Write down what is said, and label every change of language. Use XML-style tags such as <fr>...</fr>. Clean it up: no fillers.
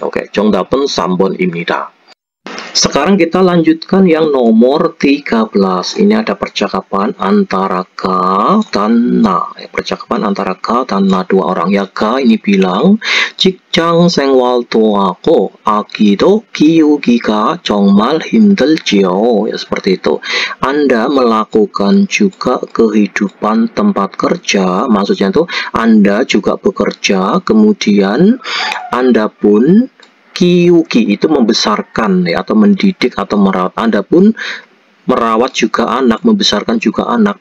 <ko>Oke, 정답은 3번입니다.</ko> <id>Sekarang kita lanjutkan yang nomor 13. Ini ada percakapan antara Ka dan Na. Percakapan antara Ka dan Na, dua orang ya. Ka ini bilang,</id> <ko>직장 생활도 하고 아기도 키우기가 정말 힘들지요.</ko> <id>Ya, seperti itu. Anda melakukan juga kehidupan tempat kerja. Maksudnya itu Anda juga bekerja, kemudian Anda pun kiuki itu membesarkan ya, atau mendidik atau merawat. Anda pun merawat juga anak, membesarkan juga anak.</id>